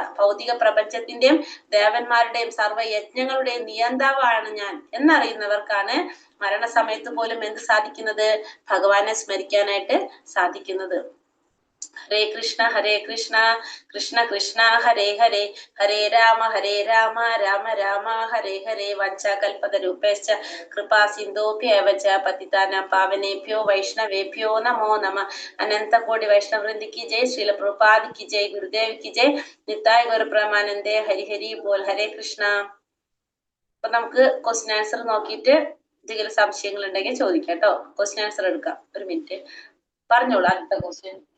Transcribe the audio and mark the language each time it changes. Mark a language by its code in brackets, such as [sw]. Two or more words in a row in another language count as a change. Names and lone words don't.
[ml] ഭൗതിക പ്രപഞ്ചത്തിന്റെയും ദേവന്മാരുടെയും സർവ്വയജ്ഞങ്ങളുടെയും നിയന്താവാണ് ഞാൻ എന്നറിയുന്നവർക്കാണ് മരണസമയത്ത് പോലും എന്ത് സാധിക്കുന്നത്? ഭഗവാനെ സ്മരിക്കാനായിട്ട് സാധിക്കുന്നത്. [sa] हरे कृष्ण कृष्ण कृष्ण हरे हरे हरे राम राम राम हरे हरे. वञ्चकल्पतरूपेश्च कृपा सिन्धोभ्यव च पतितानां पावनेभ्यो वैष्णवेभ्यो नमो नमः. [hi] अनन्तकोटि वैष्णववृन्दी की जय. श्रील प्रभुपाद की जय. गुरुदेव की जय. [bn] নিত্তাই গুরু প্রমানন্দে. হরি হরি বোল. হরে কৃষ্ণ. [ml] അപ്പൊ നമുക്ക് [en] question answer [ml] നോക്കിയിട്ട് എന്തെങ്കിലും സംശയങ്ങൾ ഉണ്ടെങ്കിൽ ചോദിക്കാം കേട്ടോ. [en] question answer [ml] എടുക്കാം. ഒരു മിനിറ്റ് പറഞ്ഞോളൂ. അടുത്ത ക്വസ്റ്റ്യൻ.